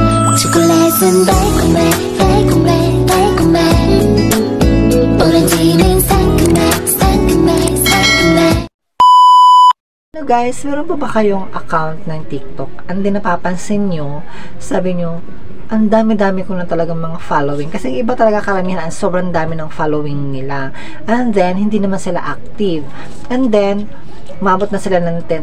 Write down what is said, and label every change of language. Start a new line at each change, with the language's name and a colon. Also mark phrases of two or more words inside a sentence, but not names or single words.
Korean: 초콜릿은 달콤해 달콤해 달콤해 오렌지는 상큼해 상큼해 상큼해.
English: Hello guys,
Filipino: meron po ba kayong account ng TikTok?
English: And then
Filipino: napapansin nyo, sabi nyo, ang dami-dami ko na talagang mga following. Kasi iba talaga karamihan, sobrang dami ng following nila.
English: And then,
Filipino: hindi naman sila active.
English: And then,
Filipino: umabot na sila ng 10.